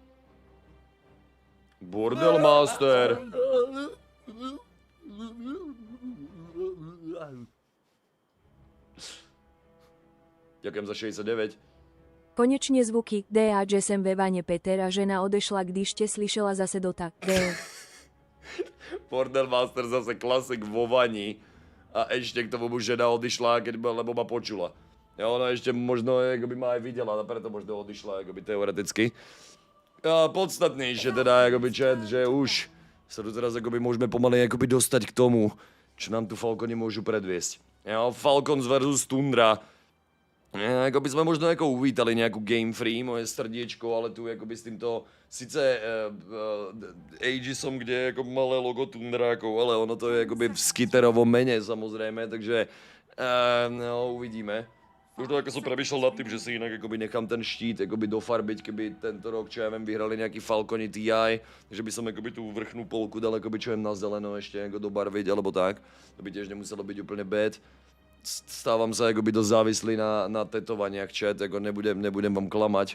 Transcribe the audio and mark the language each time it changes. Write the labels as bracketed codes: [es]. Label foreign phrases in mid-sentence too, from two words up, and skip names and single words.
[sk] Bordel Master. Ďakujem za 69. [cs] Konečne zvuky, DA, že sem ve vane Peter a žena odešla, když tě slyšela zase Dota. [sk] Bordel Master zase klasik vo vani a ešte k tomu mu žena odišla, lebo ma počula. Jo, ona ešte možno by ma aj videla, a preto možno odišla teoreticky. A podstatnejšie teda chat, že už sa tu teraz môžeme pomaly dostať k tomu, čo nám tu Falconi môžu predviesť. Jo, Falcons versus Tundra. Jako by jsme možno jako uvítali nějakou game free, moje srdíčko, ale tu jakoby s tímto sice Aegisom, kde je jako malé logo Tundrákov, ale ono to je jakoby v skiterovom mene samozřejmě, takže no, uvidíme. Možno jako som premýšľal nad tým, že si inak akoby nechám ten štít akoby dofarbiť, keby tento rok, čo ja viem, vyhrali nejaký Falconi TI, že by som akoby tú vrchnú polku dal akoby čo viem na zeleno ešte ako dobarviť alebo tak. To by tiež nemuselo byť úplne bad. Stávam sa akoby dosť závislý na tetovaniach, chat, ako nebudem vám klamať.